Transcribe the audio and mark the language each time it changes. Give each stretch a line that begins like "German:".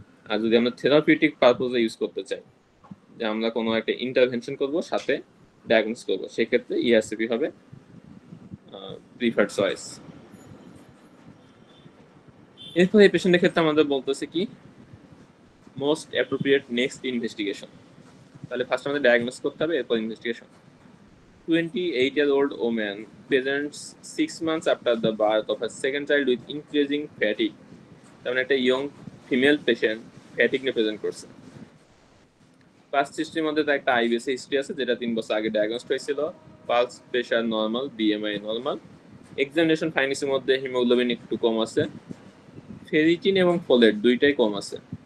Bangla: আর যদি আমরা therapeutic পারপোজে use করতে চাই, যে আমরা কোনো একটা ইন্টারভেনশন করব সাথে ডায়াগনোস করব, সেক্ষেত্রে ইআরসিপি হবে প্রিফার্ড চয়েস। এরপর এই পেশেন্টের ক্ষেত্রে আমাদের বলতেছে কি মোস্ট অ্যাপ্রোপ্রিয়েট নেক্সট ইনভেস্টিগেশন। তাহলে ফার্স্ট আমাদের ডায়াগনোস করতে হবে, এরপর investigation.
English: 28-year-old woman presents 6 months after the birth of her second child with increasing fatigue.
Bangla: তার মানে একটা ইয়ং ফিমেল পেশেন্ট ফ্যাটিক নিয়ে প্রেজেন্ট করছে। পাস্ট হিস্ট্রির মধ্যে তার একটা আইবিএস হিস্ট্রি আছে যেটা 3 বছর আগে ডায়াগনোস হয়েছিল। Pulse pressure normal, BMI normal. Examination ফাইন্ডিংসের মধ্যে হিমোগ্লোবিন একটু কম আছে, ফেরিটিন এবং ফোলেট দুইটাই কম আছে।